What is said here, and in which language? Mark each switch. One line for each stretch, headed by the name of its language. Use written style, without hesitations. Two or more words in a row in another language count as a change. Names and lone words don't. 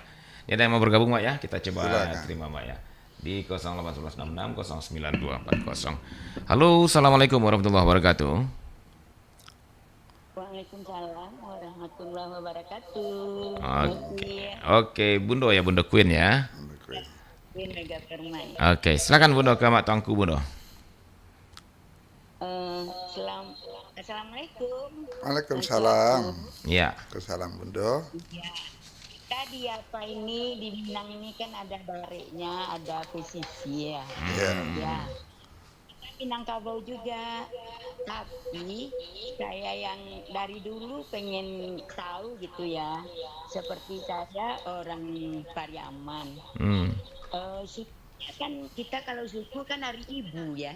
Indonesian: Ya, ada yang mau bergabung Mak ya, kita coba terima Mak ya di 081166092440.
Arabic: Halo, السلام عليكم ورحمة الله وبركاته. وعليكم السلام ورحمة الله وبركاته.
Indonesian: Oke, Bundo ya, Bundo Queen ya. Queen Mega Permai. Oke, silakan Bundo ke Mak Tuanku Bundo.
Arabic: Assalamualaikum. Waalaikumsalam.
Indonesian: Ya.
Arabic: Waalaikumsalam Bundo.
Indonesian: Ya. Tadi apa ini di Minang ini kan ada bareknya, ada pesisi ya. Ya. Minangkabau juga, tapi saya yang dari dulu pengen tahu gitu ya, seperti saya orang Pariaman, kan kita kalau suku kan hari ibu ya,